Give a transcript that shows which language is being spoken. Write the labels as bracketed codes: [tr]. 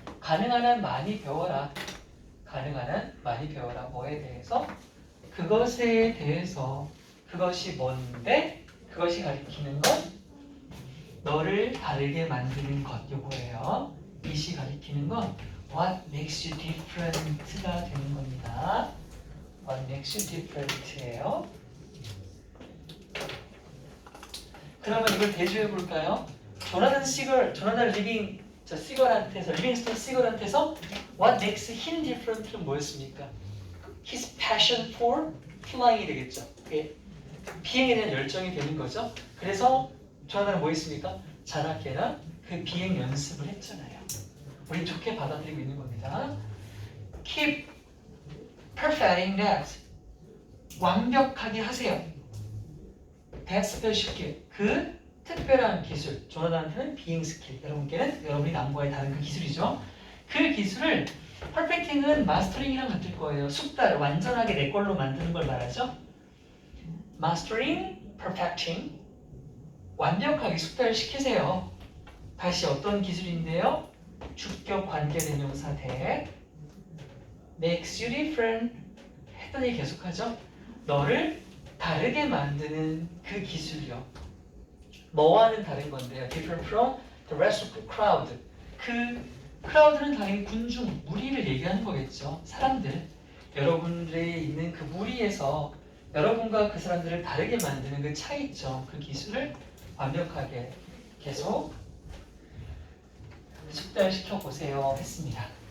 [ko] 가능한 한 많이 배워라. 가능한 한 많이 배워라. 뭐에 대해서? 그것에 대해서. 그것이 뭔데? 그것이 가리키는 건 너를 다르게 만드는 것 요거예요. 이시 가리키는 건 [en] what makes you different [ko] 가 되는 겁니다. [en] what makes you different예요. [ko] 그러면 이걸 대조해 볼까요? 조나단 리빙스턴 시걸한테서 [en] what makes him different [ko] 는 뭐였습니까? [en] his passion for flying이 되겠죠. [ko] 비행에 대한 열정이 되는 거죠. 그래서 조나단은 뭐 했습니까? 자나깨나 그 비행 연습을 했잖아요. 우리 좋게 받아들이고 있는 겁니다. [en] Keep perfecting that. [ko] 완벽하게 하세요. [en] That special skill. [ko] 그 특별한 기술. 조나단한테는 비행 스킬. 여러분이 남과의 다른 그 기술이죠. 그 기술을 perfecting은 mastering이랑 같을 거예요. 숙달, 완전하게 내 걸로 만드는 걸 말하죠. [en] mastering, perfecting. [ko] 완벽하게 숙달시키세요. 다시 어떤 기술인데요? 주격 관계대명사 대 makes you different 했더니 계속하죠. 너를 다르게 만드는 그 기술이요. 뭐와는 다른 건데요. [en] different from the rest of the crowd. [ko] 그 crowd는 당연히 군중, 무리를 얘기하는 거겠죠. 사람들. 여러분들이 있는 그 무리에서 여러분과 그 사람들을 다르게 만드는 그 차이점, 그 기술을 완벽하게 계속 숙달시켜 보세요 했습니다.